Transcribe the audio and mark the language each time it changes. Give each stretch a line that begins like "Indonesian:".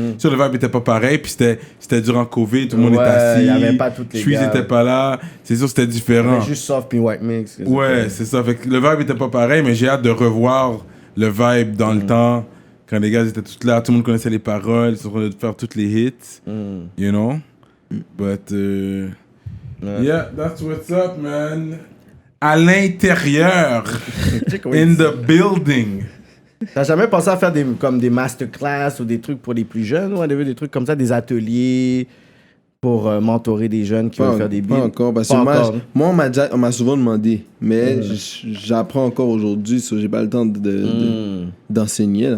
French: Sur le vibe était pas pareil, puis c'était durant Covid, tout le monde Ouais, était assis. y avait pas toutes les Shreeze gars. était pas là. C'est sûr, c'était différent. Juste soft puis white mix. Ouais, c'est ça. Fait que le vibe était pas pareil, mais j'ai hâte de revoir le vibe dans le temps. Quand les gars étaient tous là, tout le monde connaissait les paroles, ils sont en train de faire toutes les hits.
English: You know? But, yeah, that's what's up, man.
French: À l'intérieur, in the building. T'as jamais pensé à faire comme des masterclass ou des trucs pour les plus jeunes ou des trucs comme ça, des ateliers pour mentorer des jeunes qui veulent faire des beats? Pas encore, parce Pas que encore. moi on m'a souvent demandé, mais j'apprends encore aujourd'hui, so j'ai pas le temps d'enseigner.